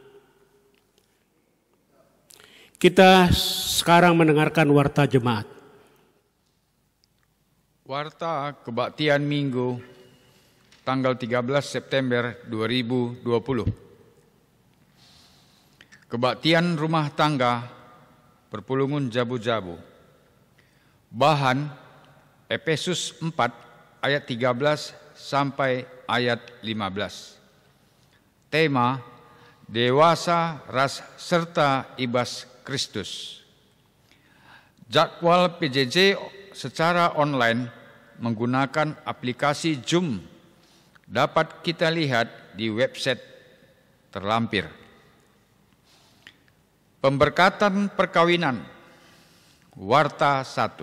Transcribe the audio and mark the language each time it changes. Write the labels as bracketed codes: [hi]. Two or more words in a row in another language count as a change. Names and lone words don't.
[id] Kita sekarang mendengarkan warta jemaat. Warta Kebaktian Minggu tanggal 13 September 2020. Kebaktian rumah tangga Perpulungan Jabu-Jabu. Bahan Efesus 4 ayat 13 sampai ayat 15. Tema dewasa, ras serta ibas Kristus. Jadwal PJJ secara online menggunakan aplikasi Zoom dapat kita lihat di website terlampir. Pemberkatan perkawinan, warta 1.